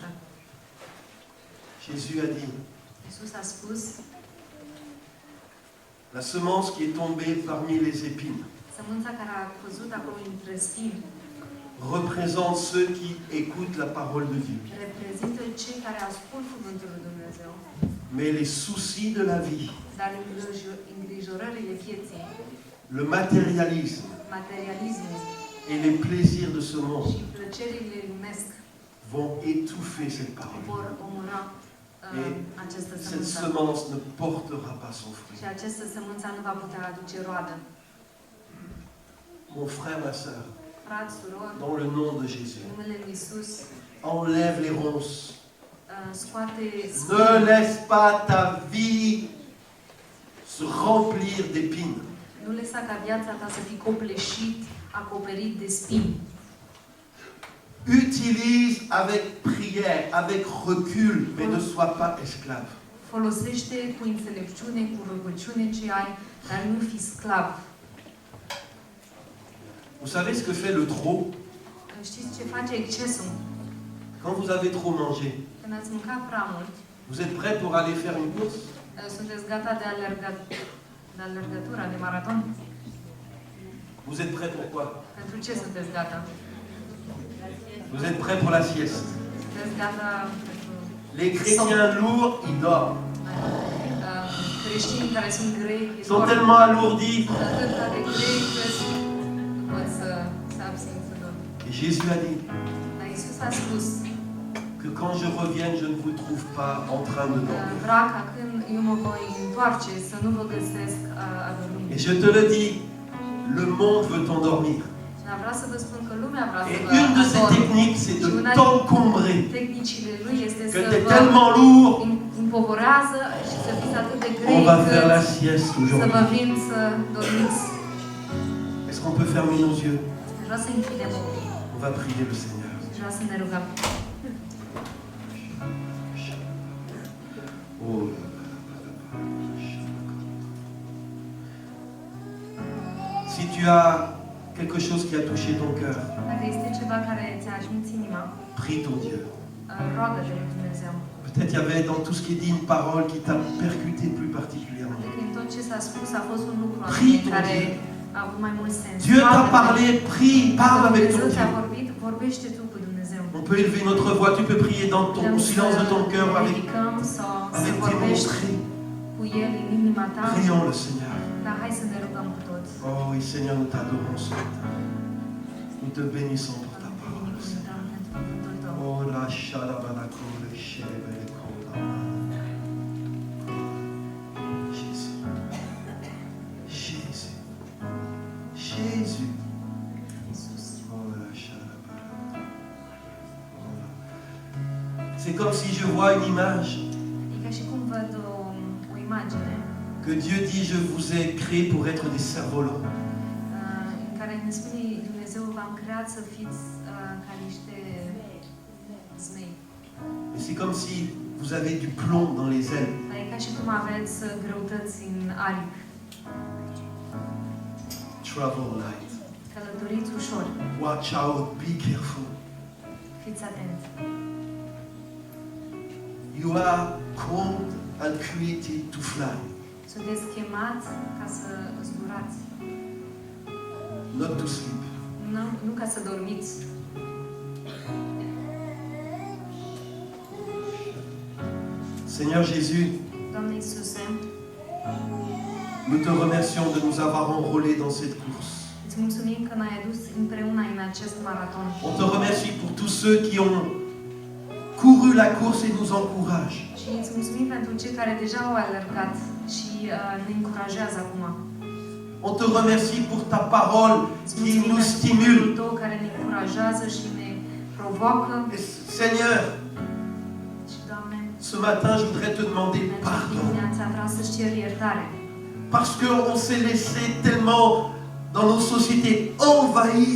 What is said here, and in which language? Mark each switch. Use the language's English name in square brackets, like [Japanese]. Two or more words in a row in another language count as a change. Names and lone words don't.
[French] Jésus a dit, [Romanian] Iisus a spus, [French] la semence qui est tombée parmi les épines [Romanian] sămânța care a căzut acolo între spini [French] représente ceux qui écoutent la parole de Dieu. [Romanian] reprezintă cei care ascult cuvântul lui Dumnezeu, [French] Mais les soucis de la vie, [Romanian] dar îngrijorările vieții, [French] le matérialisme [Romanian] materialismul [French] et les plaisirs de ce monde [Romanian] și plăcerile lumesc [French] vont étouffer cette parole. [Romanian] vor omora această [French] Cette [Romanian] sămânță. [French] semence ne portera pas son fruit. [Romanian] Și această sămânță nu va putea aduce roadă. [French] Mon frère, ma sœur, [Romanian] Frați, surori, [French] dans le nom de Jésus, [Romanian] în numele lui Iisus, [French] enlève les ronces. [Romanian] scoate [French] Ne [Romanian] spini. [French] laisse pas ta vie se remplir d'épines. [Romanian] Nu lăsa ca viața ta să fii copleșit, acoperit de spini. [French] Utilise avec prière, avec recul, mais ne sois pas esclave. [Romanian] Folosește cu înțelepciune, cu rugăciune ce ai, dar nu fi sclav. [French] Vous savez ce que fait le trop? [Romanian] Știți ce face excesul? [French] Quand vous avez trop mangé, [Romanian] Când ați mâncat prea mult, [French] vous êtes prêt pour aller faire une course? [Romanian] sunteți gata de alergătura, de maraton? [French] Vous êtes prêt pour quoi? [Romanian] Pentru ce sunteți gata? [French] Vous êtes prêt pour la sieste? [Romanian] Sunteți gata pentru [French] Les chrétiens lourds, ils dorment. [Romanian] creștinii care sunt grei, [French] Ils sont tellement alourdis. [Romanian] atât de grei că nu pot să abțin să dorm. [French] Et Jésus a dit [Romanian] Dar Iisus a spus [French] que quand je revienne, je ne vous trouve pas en train de dormir. [Romanian] vrea ca când eu mă voi întoarce să nu vă găsesc adormind. [French] Et je te le dis, le monde veut t'endormir. [Romanian] Dar vreau să vă spun că lumea vrea să [French] Et [Romanian] vă [French] une de ces [Romanian] adorme. [French] techniques, c'est de t'encombrer. [Romanian] Tehnicile lui este [French] Que [Romanian] să [French] tu es [Romanian] vă [French] tellement lourd, [Romanian] împovorează și să fiți atât de grei [French] on va faire la [Romanian] încât [French] sieste [Romanian] să vă [French] aujourd'hui. [Romanian] vin să dormiți. [French] Est-ce qu'on peut fermer nos yeux? [Romanian] Vreau să închidem ochii. [French] On va prier le Seigneur. [Romanian] Vreau să ne rugăm. Oh. [French] Si tu as quelque chose qui a touché ton cœur, [Romanian] Dacă este ceva care ți-a ajuns inima, [French] prie ton Dieu. [Romanian] roagă-te lui Dumnezeu. [French] Peut-être il y avait dans tout ce qui est dit une parole qui t'a percuté plus particulièrement. [Romanian] Poate că în tot ce s-a spus a fost un lucru [French] Prie [Romanian] anume [French] ton [Romanian] care [French] Dieu. [Romanian] a avut mai mult sens. [French] Dieu t'a [Romanian] Roagă-te. [French] parlé, prie, parle avec ton [Romanian] Dumnezeu ți-a [French] Dieu. [Romanian] vorbit, vorbește tu cu Dumnezeu. [French] On peut élever notre voix, tu peux prier dans ton, au silence de ton cœur avec, [Romanian] ridicăm sau să [French] avec tes [Romanian] vorbești [French] mots. [Romanian] cu El în inima ta. [French] Prions le Seigneur. [Romanian] Dar hai să ne rugăm cu toți. [French] Oh oui, Seigneur, nous t'adorons ce matin. Nous te bénissons pour ta parole. [Romanian] Binecuvântăm pentru cuvântul tău. Oh la shalabalakole shebele kodama. [French] Jésus. Jésus. Jésus. [Romanian] Iisus. Oh la shalabalakole. Oh la. [French] C'est comme si je vois une image [Romanian] E ca și cum văd o imagine [French] que Dieu dit, je vous ai créé pour être des cerfs-volants. [Romanian] în care ne spune Dumnezeu v-am creat să fiți ca niște zmei. [French] Et c'est comme si vous avez du plomb dans les ailes. [Romanian] Dar e ca și cum aveți greutăți în aripi. [English] Travel light. [Romanian] Călătoriți ușor. [English] Watch out, be careful. [Romanian] Fiți atenți. [English] You are called and created to fly, [Romanian] Sunteți chemați ca să zburați. [English] not to sleep. [Romanian] Nu ca să dormiți. [French] Seigneur Jésus, [Romanian] Doamne Iisuse, [French] nous te remercions de nous avoir enrôlés dans cette course. [Romanian] îți mulțumim că ne-ai adus împreună în acest maraton. [French] On te remercie pour tous ceux qui ont couru la course et nous encouragent. [Romanian] Și îți mulțumim pentru cei care deja au alergat și ne încurajează acum. [French] On te remercie pour ta parole [Romanian] Îți [French] qui [Romanian] mulțumim [French] nous [Romanian] pentru [French] stimule. [Romanian] cuvântul tău care ne încurajează și ne provoacă. [French] Et Seigneur, [Romanian] Și, Doamne, [French] ce matin, je voudrais te demander [Romanian] în această [French] pardon. [Romanian] dimineață vreau să-ți cer iertare. [French] Parce qu'on s'est laissé tellement dans nos sociétés envahir,